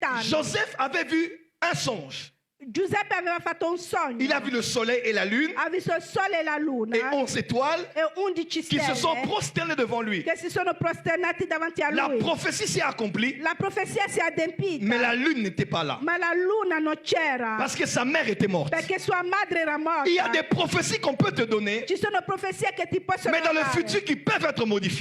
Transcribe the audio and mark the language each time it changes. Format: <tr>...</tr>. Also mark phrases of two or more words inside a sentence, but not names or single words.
<it>anni.</it> <fr>Joseph avait vu un songe.</fr> <it>Giuseppe aveva fatto un sogno.</it> <fr>Il a vu le soleil et la lune</fr> <it>Ha visto il sole e la luna</it> <fr>et 11 étoiles</fr> <it>e 11</it> <fr>qui se sont</fr> <it>stelle</it> <fr>prosternés devant lui.</fr> <it>che si sono prosternati davanti a</it> <fr>La</fr> <it>lui.</it> <fr>prophétie s'est accomplie,</fr> <it>La profezia si è adempita,</it> <fr>mais la lune n'était pas là.</fr> <it>ma la luna non c'era</it> <fr>Parce que sa mère était morte.</fr> <it>perché sua madre era morta.</it> <fr>Il y a des prophéties qu'on peut te donner,</fr> <it>Ci sono profezie che ti possono</it> <fr>mais dans le</fr> <it>dare,</it> <fr>futur qui peuvent être modifiées.</fr>